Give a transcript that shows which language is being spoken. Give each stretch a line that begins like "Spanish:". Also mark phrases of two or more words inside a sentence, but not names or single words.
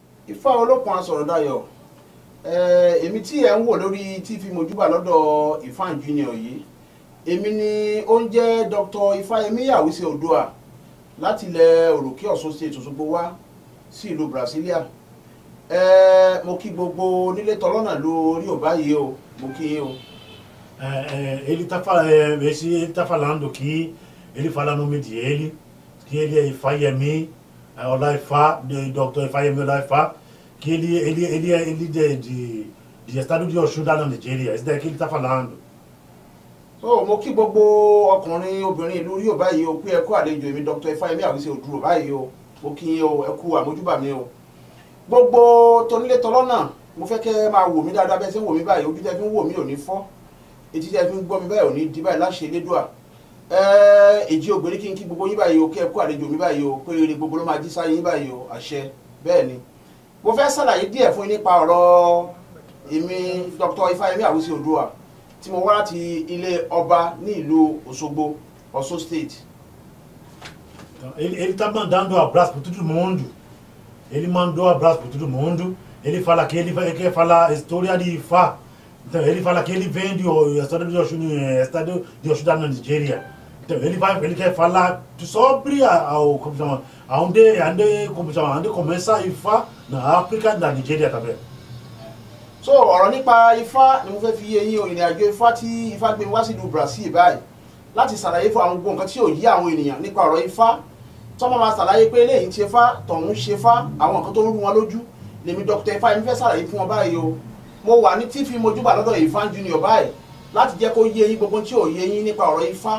Yoruba: Ifá Olókun Asọ̀rọ̀dayọ̀ èmi tí ẹ̀ ń wò lórí TV Mojúbà lọ́dọ̀ Ifan Junior yìí èmi ni ó ń jẹ́ Dr. Ifáyẹmí Àwísé Oòduà láti ilẹ̀ Òròkè Ọ̀ṣun State Òṣogbo wá sí ìlú Brasilia. Mo kí gbogbo nílé tọlọ́nà lórí ọ̀bá yìí o, mo kí yín o.
Portuguese: Ele tá falando que ele fala nome dele, que ele é Ifáyẹmí Ọláifá, Dr. Ifáyẹmí Ọláifá, que ele é de estado de Ọ̀ṣun da Nigeria. Esse daqui ele tá falando.
Yoruba: So mo kí gbogbo ọkùnrin obìnrin ìlú rí ọ̀bá yìí o pé ẹ kú àlejò èmi Dr. Ifáyẹmí Àwísé Oòduà báyìí o, mo kí yín o, ẹ kú àmójúbà mi o. Gbogbo tonílé tọlọ́nà mo fẹ́ kẹ́ máa wò mí dáadáa bẹ́ẹ̀ ṣe ń wò mí báyìí, ojú tẹ́ fi ń wò mí ò ní fọ́, etí tẹ́ fi ń gbọ́ mi báyìí ò ní di báyìí láṣẹ Elédùà. Èjì ògbérí kí n kí gbogbo yín báyìí o, kẹ́ ẹ kú àlejò mi báyìí o, pé rere gbogbo ló máa jí sáyé yín báyìí o, àṣẹ bẹ́ẹ̀ ni. Mo fẹ́ ṣàlàyé díẹ̀ fún yín nípa ọ̀rọ̀ èmi Dr. Ifáyẹmí Àwísé Oòduà tí mo wá láti ilé ọba ní ìlú Òṣogbo, Ọ̀ṣun State.
Portuguese: Ele tá mandando um abraço para todo mundo. Ele mandou um abraço para todo mundo. Ele fala que ele quer falar a história de Ifá. Então, ele fala que ele vem do estado de Ọ̀ṣun da Nigeria. Então, ele quer falar sobre onde começa Ifá na África, na Nigeria também.
Yoruba: So ọ̀rọ̀ nípa Ifá ni mo fẹ́ fi yé yín o, ìrìn àjò Ifá tí Ifá gbé mi wá sí ìlú Brazil báyìí láti ṣàlàyé fún àwọn gbogbo nǹkan tí ò yí àwọn ènìyàn nípa ọ̀rọ̀ Ifá tí wọ́n máa ṣàlàyé pé eléyìí ń ṣe fá tọ̀hún ṣe fá àwọn nǹkan tó rú wọn lójú lèmi Dr. Ifáyẹmí fẹ́ ṣàlàyé fún wọn báyìí o. Mo wà ní TV Mojúbà lọ́dọ̀ Ifan Junior báyìí láti jẹ́ kó yé yín gbogbo tí ò yé yín nípa ọ̀rọ̀ Ifá.